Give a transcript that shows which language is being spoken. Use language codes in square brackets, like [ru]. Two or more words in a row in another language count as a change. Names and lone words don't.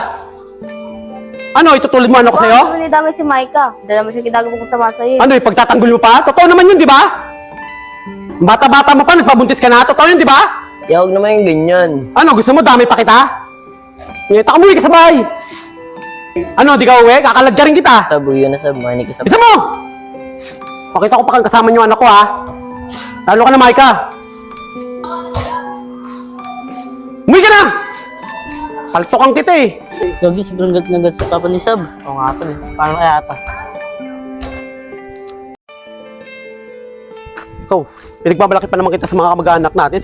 [tl] Ano, itutulad mo ano ko sa'yo? Ano naman damay si Micah? Dala mo siya ginagawa ko sa masa eh. Ano, ipagtatanggol mo pa? Totoo naman yun, di ba? Bata-bata mo pa, nagpabuntis ka na, totoo yun, di ba? Huwag naman yung ganyan. Ano, gusto mo, dami pa kita? Ngeta ka, umuwi ka sa bahay! Ano, di ka uwi? Kakalagyarin kita! Sab, yun na Sab. Mahinig ka Sab. Bisa mo! Pakita ko pa kang kasama niyo anak ko, ha? Lalo ka na, Micah! Umuwi ka na! Paltokan kita eh! Gagi, sobrang gat sa papa ni Sab. Oo nga pala. Paano kaya ata? Ikaw, pinagbabalaki pa naman kita sa mga kamag-anak natin.